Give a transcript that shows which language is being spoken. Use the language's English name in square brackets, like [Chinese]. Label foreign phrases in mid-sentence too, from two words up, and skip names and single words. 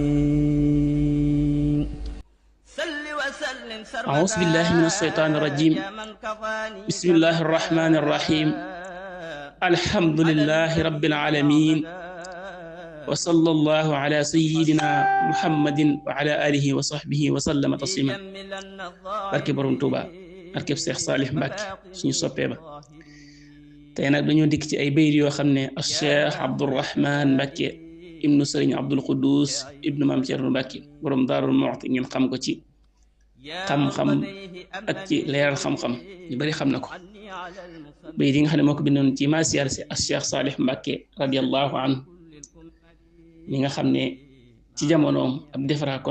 [Arabic] أعوذ بالله من الشيطان الرجيم بسم الله الرحمن الرحيم الحمد لله رب العالمين وصلى الله على سيدنا محمد وعلى آله وصحبه وسلم تسليما [Wolof] barke borom Touba barke Cheikh Salih Mbacké suñu soppee ba tey nag dañoo dikk ci ay bayit yoo xam ne Cheikh Abdourahman Mbacké ibnu Sëriñ Abdul Quddus ibnu Maam Cerno Mbacké borom Daarul Muxti ngeen xam ko ci xam-xam ak ci leeral xam-xam ñu bari xam na ko bayit yi nga xam ne moo ko bindoon ci maasiyar si Cheikh Salih Mbacké [Arabic] رضي الله عنه [Wolof] ñi nga xam ne ci jamonoom ab defaraa kon